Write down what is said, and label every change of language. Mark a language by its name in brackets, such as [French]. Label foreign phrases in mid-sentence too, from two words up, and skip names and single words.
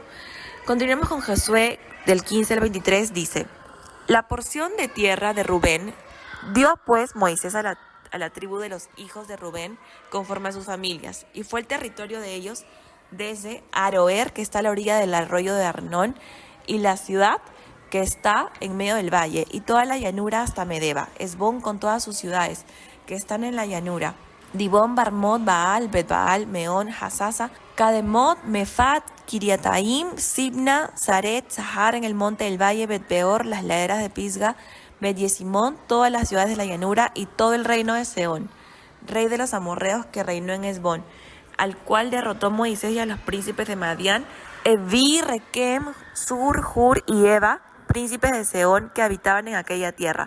[Spanish] Continuemos con Josué del 15 al 23, dice: La porción de tierra de Rubén dio pues Moisés a la tribu de los hijos de Rubén conforme a sus familias, y fue el territorio de ellos desde Aroer, que está a la orilla del arroyo de Arnón, y la ciudad que está en medio del valle, y toda la llanura hasta Medeba, Esbón con todas sus ciudades que están en la llanura, Dibón, Barmot, Baal, Bet-Baal, Meón, Hasasa, Kademot, Mefat, Kiriataim, Sibna, Zaret, Sahar en el monte del valle, Bet-Peor, las laderas de Pisga, Bet-Yesimón, todas las ciudades de la llanura, y todo el reino de Sehón, rey de los amorreos, que reinó en Esbón, al cual derrotó Moisés y a los príncipes de Madián, Evi, Requem, Sur, Hur y Eva, príncipes de Sehón, que habitaban en aquella tierra.